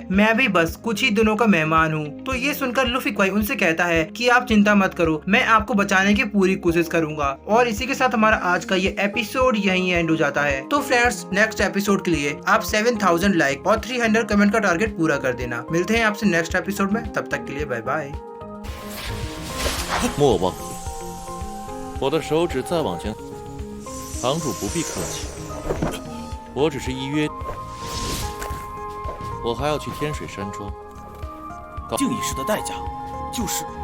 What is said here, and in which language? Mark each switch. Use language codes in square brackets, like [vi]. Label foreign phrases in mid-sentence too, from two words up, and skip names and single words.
[hi] मैं भी बस कुछ ही दिनों का मेहमान हूँ। तो ये सुनकर लूफी क्वाई उनसे कहता है कि आप चिंता मत करो, मैं आपको बचाने की पूरी कोशिश करूंगा। और इसी के साथ हमारा आज का ये एपिसोड यहीं एंड हो जाता है। तो फ्रेंड्स [en] next episode [hi] के लिए आप 7000 लाइक और 300 कमेंट का टारगेट पूरा कर देना। मिलते हैं आपसे [en] next episode [hi] में, तब तक के लिए [en] bye bye. [zh] 莫忘，我的手指再往前，堂主不必客气，我只是依约，我还要去天水山庄。敬一事的代价，就是